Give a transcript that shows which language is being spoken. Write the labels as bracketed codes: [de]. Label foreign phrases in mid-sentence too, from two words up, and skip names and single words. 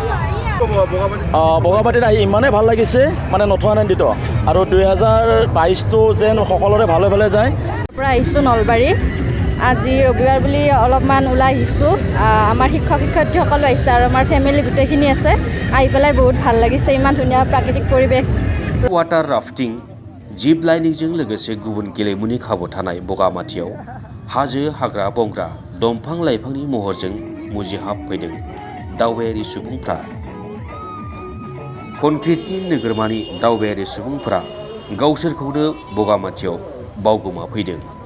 [as] বগামাটিত আহি ইমানেই ভাল লাগিছে, মানে নথৈ আনন্দিত। আৰু 2022টো যেন সকলোৰে ভালে ভালে যায়। পৰা আহিছোঁ নলবাৰী। আজি ৰবিবাৰ বুলি অলপমান ওলাই আহিছোঁ। আমাৰ শিক্ষক শিক্ষয়িত্ৰীসকলো আহিছে আৰু আমাৰ ফেমিলি গোটেইখিনি আছে। আহি পেলাই বহুত ভাল লাগিছে, ইমান ধুনীয়া প্ৰাকৃতিক পৰিৱেশ। [brx] वाटार राफ्टिं, जिप लाइनिंजों लोगोसे गुबुन गेलेमुनि खाबु थानाय बगामाथियाव हाजो हाग्रा बंग्रा दंफां लाइफांनि महरजों मुजिहाबफैदों दावबायारि सुबुंफ्रा। कनक्रिटनि नोगोरमानि दावबायारि सुबुंफोरा गावसोरखौनो बगामाथियाव बावगोमाफैदों।